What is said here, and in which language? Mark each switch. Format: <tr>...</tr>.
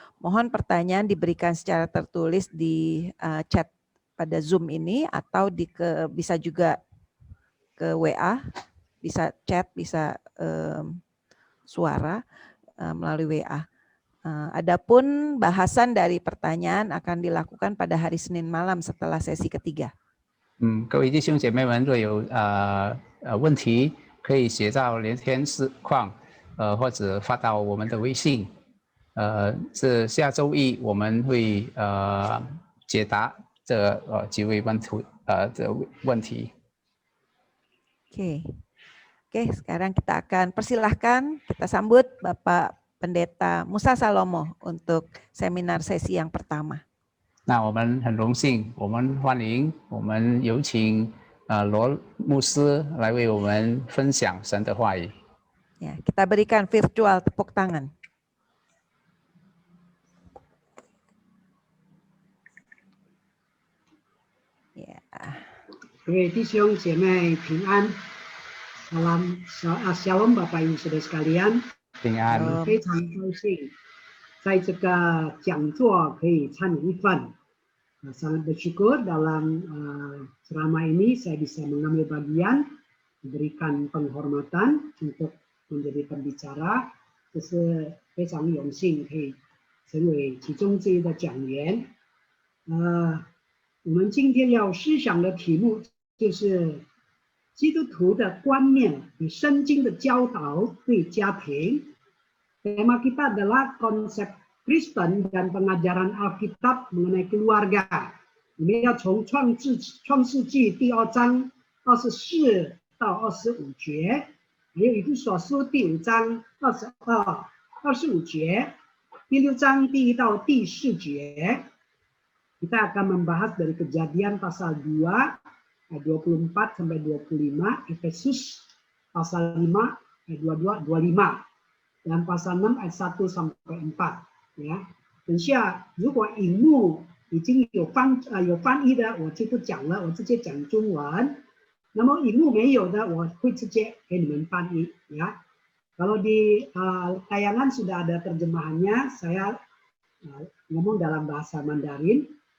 <id>Mohon pertanyaan diberikan secara tertulis di chat pada Zoom ini atau bisa juga ke WA, bisa chat, bisa suara melalui WA. Adapun bahasan dari pertanyaan akan dilakukan pada hari Senin malam setelah sesi ketiga.</id> <zh>各位弟兄姐妹们，若有问题。可以写到聊天实况，或者发到我们的微信。是下周一我们会解答这几位问题。</zh> <id>Oke, sekarang kita akan persilahkan kita sambut Bapak Pendeta Musa Salomo untuk seminar sesi yang pertama.</id> <zh>那我们很荣幸，我们欢迎，我们有请罗牧师来为我们分享神的话语。</zh> <id>Ya, kita berikan virtual tepuk tangan. Ya.</id> <zh>各位弟兄姐妹平安，</zh> <id>Shalom Bapak Ibu Saudara sekalian，</id> <zh>平安。非常高兴在这个讲座可以参与一份。</zh> <id>Sangat bersyukur dalam ceramah ini saya bisa mengambil bagian, memberikan penghormatan untuk menjadi pembicara，</id> <zh>这是非常荣幸可以成为其中之一的讲员。我们今天要思想的题目就是基督徒的观念与圣经的教导对家庭。</zh> <id>Tema kita adalah konsep Kristen dan pengajaran Alkitab mengenai keluarga.</id> <zh>Ini 要从创世纪第2章24到25节，还有以弗所书第5章25节，第6章第1到第4节。</zh> <id>Kita akan membahas dari Kejadian pasal 2 ayat 24 sampai 25, Efesus pasal 5 ayat 22 25, dan pasal 6 ayat 1 sampai 4。</id> <zh>呀，等下如果荧幕已经有翻译的，我就不讲了，我直接讲中文。那么荧幕没有的，我会直接给你们翻译ya。</zh> <id>Kalau di tayangan sudah ada terjemahannya, saya ngomong dalam bahasa Mandarin.</id>